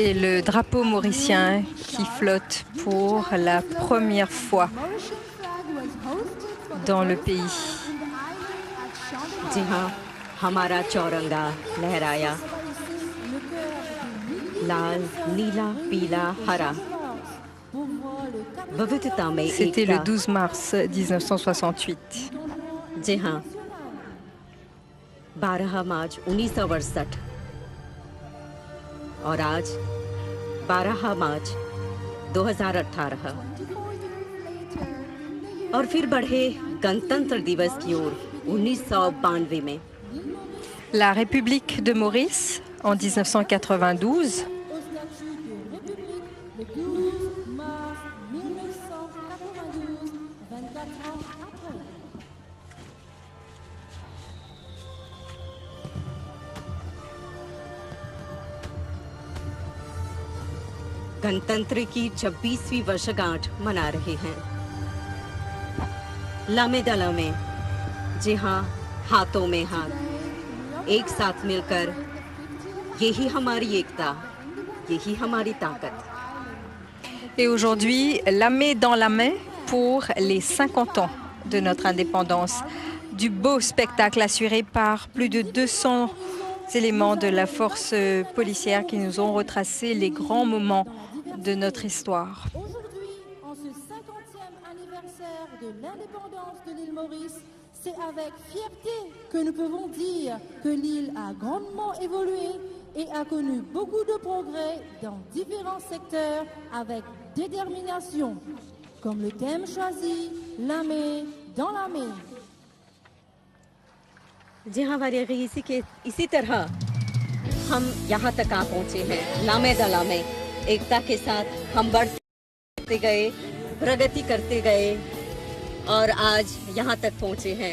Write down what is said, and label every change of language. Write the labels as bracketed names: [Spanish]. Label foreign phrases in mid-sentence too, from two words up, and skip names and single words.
[French] Et le drapeau mauricien qui flotte pour la première fois [English] Mauritian flag was hosted for the [French] dans le [English] first [French] pays. [English] time in the island at Chandler. [Hindi] जी हाँ हमारा चौरंगा लहराया [French] Le cœur de milliers [Hindi] लाल नीला पीला हरा [French] pour voir le cap [Hindi] विविधता में [French] C'était le [Hindi] एकता [French] 12 mars 1968. [Hindi] जी हाँ 12 मार्च 1968 और आज 12 मार्च 2018 और फिर बढ़े गणतंत्र दिवस की ओर 1992 में [French] La République de Maurice en 1992. Au statut de République le 12 mars 1992, 24 ans après. [Hindi] गणतंत्र की 26वीं वर्षगांठ मना रहे हैं। [French] la main dans la main, [Hindi] जी हाँ, हाथों में हाथ, एक साथ मिलकर, यही हमारी एकता, यही हमारी ताकत। [French] Et aujourd'hui, la main dans la main pour les 50 ans de notre indépendance. Du beau spectacle assuré par plus de 200 éléments de la force policière qui nous ont retracé les grands moments de notre histoire. Aujourd'hui, en ce 50e anniversaire de l'indépendance de l'île Maurice, c'est avec fierté que nous pouvons dire que l'île a grandement évolué et a connu beaucoup de progrès dans différents secteurs avec détermination, comme le thème choisi, la main dans la main. [Hindi] जी हाँ वारिया, इसी तरह हम यहाँ तक आ पहुँचे हैं। [French] la main dans la main, [Hindi] एकता के साथ हम बढ़ते गए, प्रगति करते गए और आज यहाँ तक पहुँचे हैं।